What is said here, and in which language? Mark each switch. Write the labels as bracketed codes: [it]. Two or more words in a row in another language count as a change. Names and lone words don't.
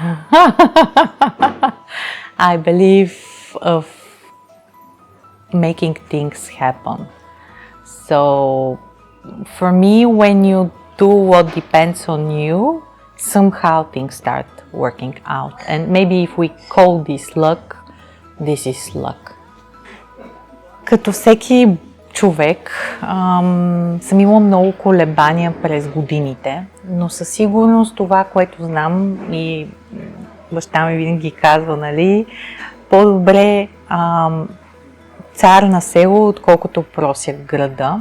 [en] I believe of making things happen. So for me, when you do what depends on you, somehow things start working out. And maybe if we call this luck, this is luck. [bg] Като всеки човек, съм имала много колебания през годините, но със сигурност това, което знам, и баща ми винаги казва, нали, по-добре цар на село, отколкото просяк в града.